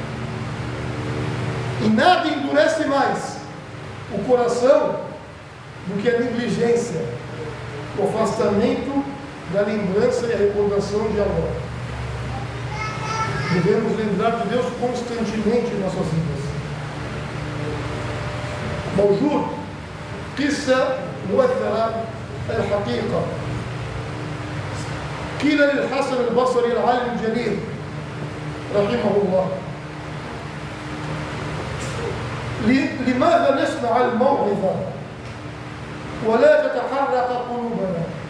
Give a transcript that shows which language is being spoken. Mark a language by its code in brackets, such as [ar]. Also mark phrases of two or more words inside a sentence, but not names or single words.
[pt] E nada endurece mais o coração do que a negligência, o afastamento da lembrança e a recordação de Allah. Devemos lembrar de Deus constantemente em nossas vidas. [ar] موجود قصة مؤثرة الحقيقة قيل للحسن البصري العالم الجليل رحمه الله: لماذا نسمع الموعظة ولا تتحرك قلوبنا؟